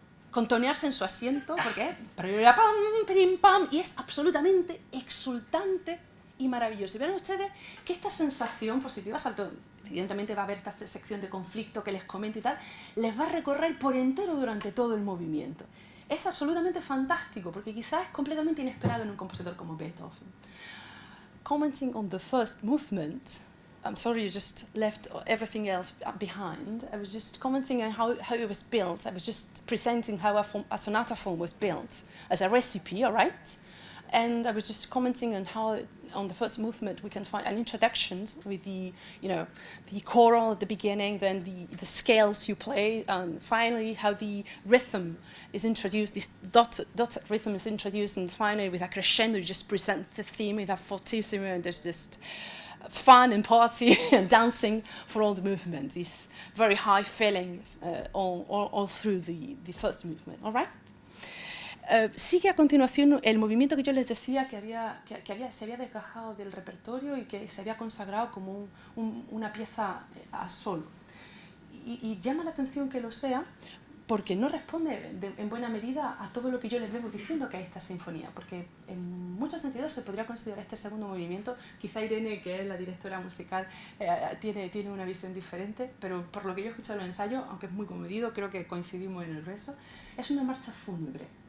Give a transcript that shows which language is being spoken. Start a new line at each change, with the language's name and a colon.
Spanish: contonearse en su asiento, porque es pam, y es absolutamente exultante y maravilloso. Y verán ustedes que esta sensación positiva, evidentemente va a haber esta sección de conflicto que les comento y tal, les va a recorrer por entero durante todo el movimiento. Es absolutamente fantástico, porque quizás es completamente inesperado en un compositor como Beethoven.
English: Commenting on the first movement, I'm sorry you just left everything else behind. I was just commenting on how it was built. I was just presenting how a sonata form was built as a recipe, all right? And I was just commenting on how, on the first movement, we can find an introduction with the choral at the beginning, then the scales you play, and finally how the rhythm is introduced, this dotted rhythm is introduced, and finally with a crescendo, you just present the theme with a fortissimo, and there's just fun and party and dancing for all the movements. This very high feeling all through the first movement, all right?
Spanish: Sigue a continuación el movimiento que yo les decía que se había desgajado del repertorio y que se había consagrado como una pieza a solo. Y llama la atención que lo sea porque no responde en buena medida a todo lo que yo les vengo diciendo que es esta sinfonía, porque en muchos sentidos se podría considerar este segundo movimiento, quizá Irene, que es la directora musical, tiene una visión diferente, pero por lo que yo he escuchado en el ensayo, aunque es muy comedido, creo que coincidimos en el grueso, es una marcha fúnebre.